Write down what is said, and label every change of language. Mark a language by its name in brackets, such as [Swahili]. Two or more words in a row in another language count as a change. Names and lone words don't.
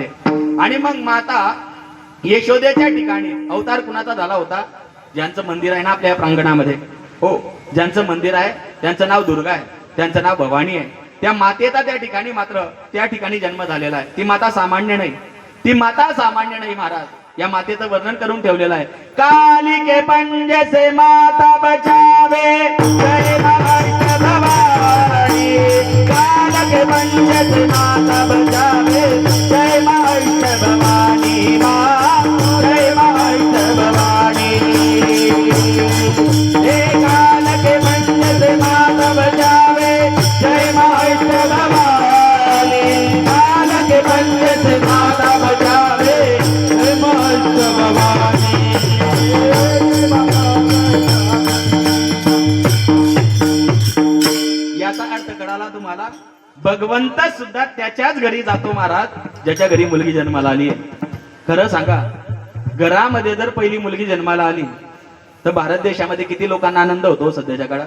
[Marathi] आणि मग माता यशोदेच्या ठिकाणी अवतार कुणाचा झाला होता? ज्यांचं मंदिर आहे ना आपल्या प्रांगणामध्ये, हो, ज्यांचं मंदिर आहे त्यांचं नाव दुर्गा आहे, त्यांचं नाव भवानी आहे. त्या मातेचा त्या ठिकाणी मात्र त्या ठिकाणी जन्म झालेला आहे. ती माता सामान्य नाही, ती माता सामान्य नाही महाराज. या मातेचं वर्णन करून ठेवलेलं आहे. [Hindi] काली के पंजे से माता बचावे, जय महाराष्ट्र भवानी. काल के पंजे से माता बचावे, जय महाराष्ट्र भवानी माँ, जय महाराष्ट्र भवानी. हे काल के पंजे से माता बचावे, जय महाराष्ट्र भवानी. काल के पंजे से माता बचावे, जय महाराष्ट्र भवानी. [Marathi] याचा अर्थ कळाला तुम्हाला? भगवंत सुद्धा त्याच्याच घरी जातो महाराज ज्याच्या घरी मुलगी जन्माला आली आहे. खरं सांगा, घरामध्ये जर पहिली मुलगी जन्माला आली तर भारत देशामध्ये किती लोकांना आनंद होतो सध्याच्या काळात.